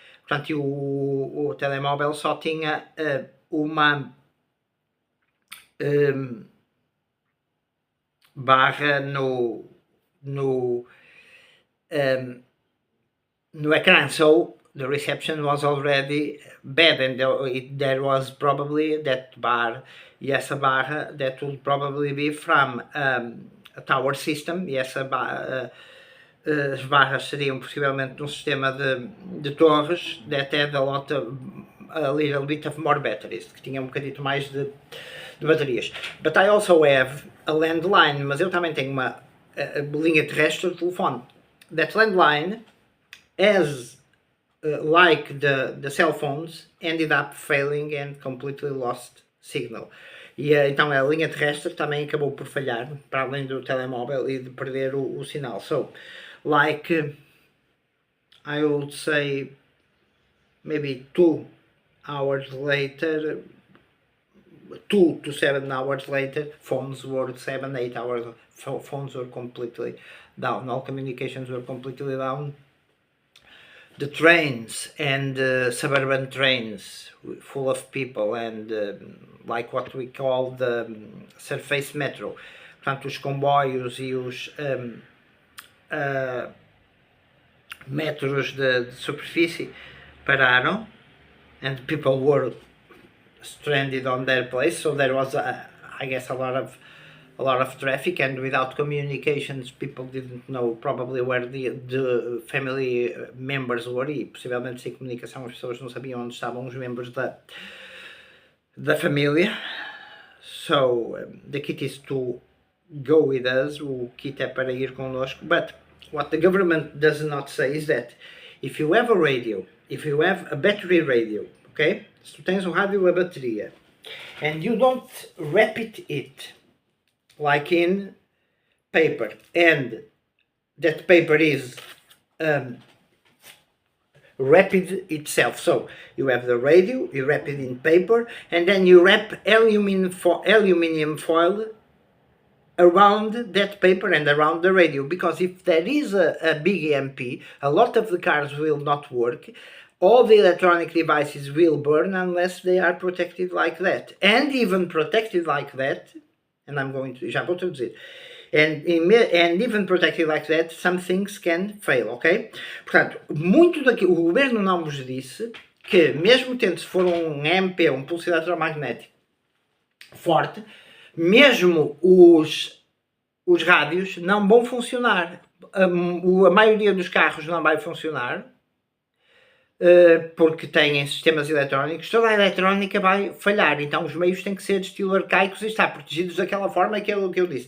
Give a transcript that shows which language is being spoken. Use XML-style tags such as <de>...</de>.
<pt>Portanto, o telemóvel só tinha uma barra no ecrã.</pt> <en>So the reception was already bad, and there was probably that bar,</en> <pt>essa barra</pt> <en>that would probably be from a tower system,</en> <pt>e essa as barras seriam possivelmente um sistema de torres</pt> <en>that had a little bit of more batteries,</en> <pt>que tinha um bocadito mais de baterias.</pt> <en>But I also have a landline,</en> <pt>mas eu também tenho uma linha terrestre de telefone.</pt> <en>That landline, as like the cell phones, ended up failing and completely lost signal. E então a linha terrestre também acabou por falhar, para além do telemóvel e de perder o sinal. So, like, I would say maybe 2 hours later, 2 to 7 hours later, phones were 7-8 hours, phones were completely down, all communications were completely down. The trains and suburban trains full of people, and like what we call the surface metro,</en> <pt>portanto os comboios e os metros de superfície pararam,</pt> <en>and people were stranded on their place. So there was I guess a lot of traffic, and without communications people didn't know probably where the family members were,</en> <pt>e possivelmente sem comunicação as pessoas não sabiam onde estavam os membros da família.</pt> <en>So the kit is to go with us,</en> <pt>o kit é para ir connosco.</pt> <en>But what the government does not say is that if you have a radio, if you have a battery radio, okay,</en> <pt>se tu tens um rádio a bateria</pt> <en>and you don't wrap it like in paper, and that paper is wrapped itself, so you have the radio, you wrap it in paper, and then you wrap aluminum foil around that paper and around the radio, because if there is a big EMP, a lot of the cars will not work, all the electronic devices will burn unless they are protected like that. And even protected like that, and</en> <pt>já vou traduzir,</pt> <en>and even protected like that, some things can fail, ok?</en> <pt>Portanto, muito daquilo, o governo não vos disse que mesmo tendo, se for um EMP, um pulso eletromagnético forte, mesmo os rádios não vão funcionar. A maioria dos carros não vai funcionar, porque têm sistemas eletrónicos, toda a eletrónica vai falhar, então os meios têm que ser de estilo arcaicos e estar protegidos daquela forma que é o que eu disse.</pt>